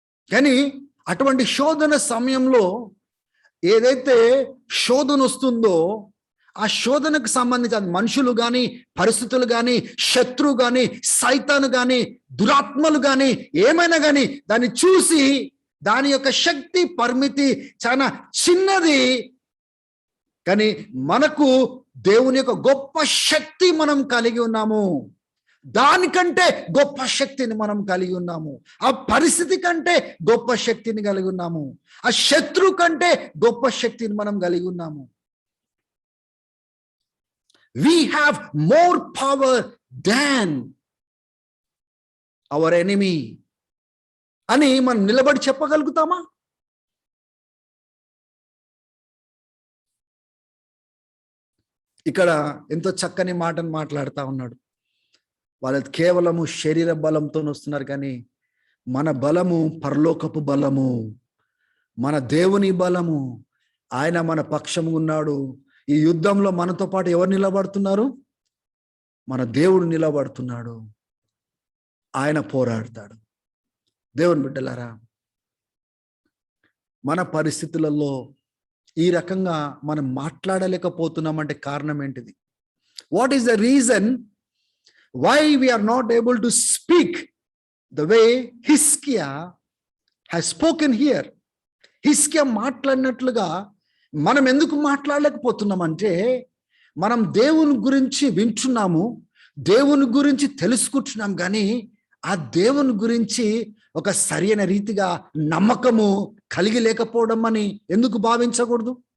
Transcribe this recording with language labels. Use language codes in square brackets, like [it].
[te] కానీ అటువంటి శోధన సమయంలో ఏదైతే శోధన వస్తుందో ఆ శోధనకు సంబంధించి మనుషులు కానీ, పరిస్థితులు కానీ, శత్రువు కానీ, సైతాను కానీ, దురాత్మలు కానీ, ఏమైనా కానీ దాన్ని చూసి దాని యొక్క శక్తి పరిమితి చాలా చిన్నది, కానీ మనకు దేవుని యొక్క గొప్ప శక్తి మనం కలిగి ఉన్నాము. దానికంటే గొప్ప శక్తిని మనం కలిగి ఉన్నాము. ఆ పరిస్థితి కంటే గొప్ప శక్తిని కలిగి ఉన్నాము. ఆ శత్రువు కంటే గొప్ప శక్తిని మనం కలిగి ఉన్నాము. [en] We have more power than our enemy [te] అని మనం నిలబడి చెప్పగలుగుతామా? ఇక్కడ ఎంతో చక్కని మాటను మాట్లాడుతూ ఉన్నాడు. వాళ్ళు కేవలము శరీర బలంతో వస్తున్నారు, కానీ మన బలము పరలోకపు బలము, మన దేవుని బలము. ఆయన మన పక్షము ఉన్నాడు. ఈ యుద్ధంలో మనతో పాటు ఎవరు నిలబడుతున్నారు? మన దేవుడు నిలబడుతున్నాడు, ఆయన పోరాడతాడు. దేవుని బిడ్డలారా, మన పరిస్థితులలో ఈ రకంగా మనం మాట్లాడలేకపోతున్నామంటే కారణం ఏంటిది? [en] What is the reason why we are not able to speak the way Hizkiah has spoken here? [te] హిజ్కియా మాట్లాడినట్లుగా మనం ఎందుకు మాట్లాడలేకపోతున్నామంటే మనం దేవుని గురించి వింటున్నాము, దేవుని గురించి తెలుసుకుంటున్నాం, కానీ ఆ దేవుని గురించి ఒక సరైన రీతిగా నమ్మకము కలిగి లేకపోవడం అని ఎందుకు భావించకూడదు?